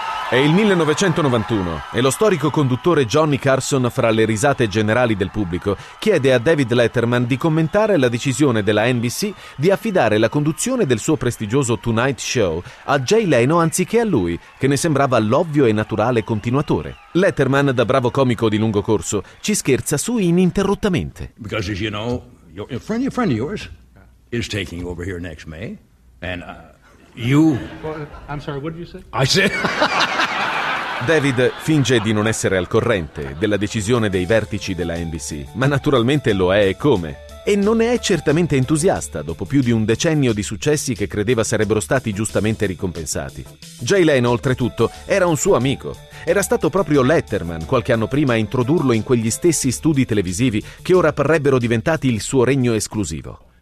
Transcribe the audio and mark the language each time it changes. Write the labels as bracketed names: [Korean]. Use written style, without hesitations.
[Italian] È il 1991 e lo storico conduttore Johnny Carson, fra le risate generali del pubblico, chiede a David Letterman di commentare la decisione della NBC di affidare la conduzione del suo prestigioso Tonight Show a Jay Leno anziché a lui, che ne sembrava l'ovvio e naturale continuatore. Letterman, da bravo comico di lungo corso, ci scherza su ininterrottamente. [English] Because as you know, a friend of yours is taking over here next May and you. I'm sorry, what did you say? I said. [Italian] David finge di non essere al corrente della decisione dei vertici della NBC, ma naturalmente lo è e come. E non ne è certamente entusiasta dopo più di un decennio di successi che credeva sarebbero stati giustamente ricompensati. Jay Leno, oltretutto, era un suo amico. Era stato proprio Letterman qualche anno prima a introdurlo in quegli stessi studi televisivi che ora parrebbero diventati il suo regno esclusivo.